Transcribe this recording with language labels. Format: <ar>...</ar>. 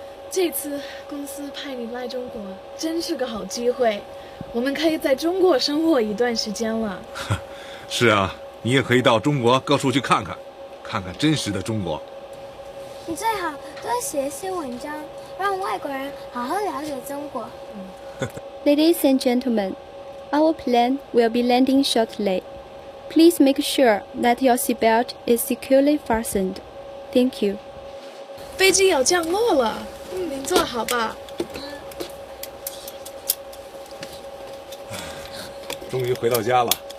<zh>这次公司派你来中国，真是个好机会。我们可以在中国生活一段时间了。是啊，你也可以到中国各处去看看，看看真实的中国。你最好多写一些文章，让外国人好好了解中国。</zh> <en>Ladies and gentlemen, our plane will be landing shortly. Please make sure that your seatbelt is securely fastened. Thank you.</en> <zh>飞机要降落了，您坐好吧。终于回到家了。</zh>